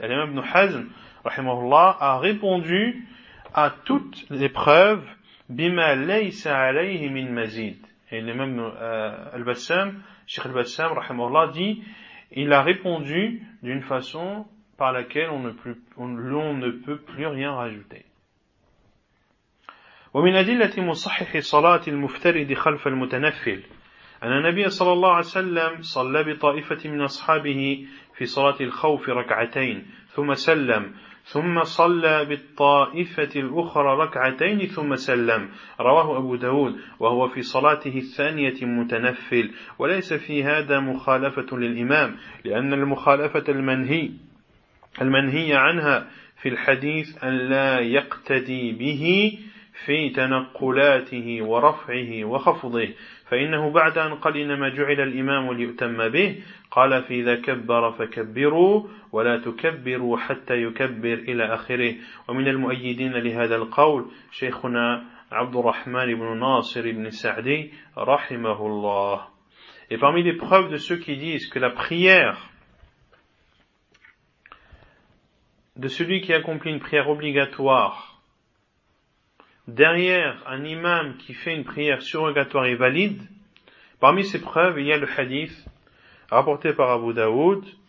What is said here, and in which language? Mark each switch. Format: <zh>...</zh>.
<fr>L'imam ibn Hazm rahimahullah a répondu à toutes les preuves</fr> <ar>bima laysa alayhi min mazid.</ar> <fr>Et l'imam al-Bassam, Cheikh al-Bassam, rahimahullah, dit, il a répondu d'une façon par laquelle l'on ne peut plus rien rajouter.</fr> <ar>ومن أدلة مصحح صلاة المفترض خلف المتنفل أن النبي صلى الله عليه وسلم صلى بطائفة من أصحابه في صلاة الخوف ركعتين ثم سلم ثم صلى بالطائفة الأخرى ركعتين ثم سلم رواه أبو داود وهو في صلاته الثانية متنفل وليس في هذا مخالفة للإمام لأن المخالفة المنهية عنها في الحديث أن لا يقتدي به في تنقلاته ورفعه وخفضه فإنه بعد أن قال إنما جعل الإمام ليؤتم به قال في إذا كبر فكبروا ولا تكبروا حتى يكبر إلى آخره ومن المؤيدين لهذا القول شيخنا عبد الرحمن بن ناصر بن سعدي رحمه الله.</ar> <fr>Et parmi les preuves de ceux qui disent que la prière de celui qui accomplit une prière obligatoire derrière un imam qui fait une prière surrogatoire et valide, parmi ces preuves, il y a le hadith rapporté par Abu Daoud,</fr>